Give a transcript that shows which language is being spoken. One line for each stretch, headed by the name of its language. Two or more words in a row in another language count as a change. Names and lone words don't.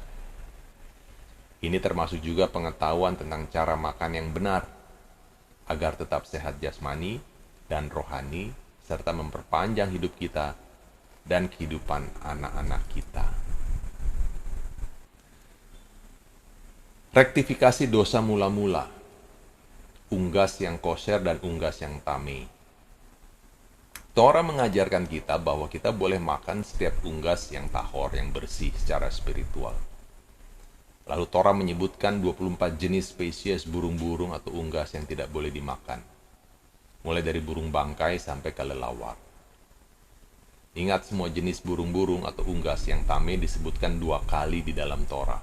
Indonesian: Ini termasuk juga pengetahuan tentang cara makan yang benar, agar tetap sehat jasmani dan rohani, serta memperpanjang hidup kita dan kehidupan anak-anak kita. Rektifikasi dosa mula-mula, unggas yang kosher dan unggas yang tameh. Torah mengajarkan kita bahwa kita boleh makan setiap unggas yang tahor, yang bersih secara spiritual. Lalu Torah menyebutkan 24 jenis spesies burung-burung atau unggas yang tidak boleh dimakan, mulai dari burung bangkai sampai kelelawar. Ingat, semua jenis burung-burung atau unggas yang tameh disebutkan 2 kali di dalam Torah.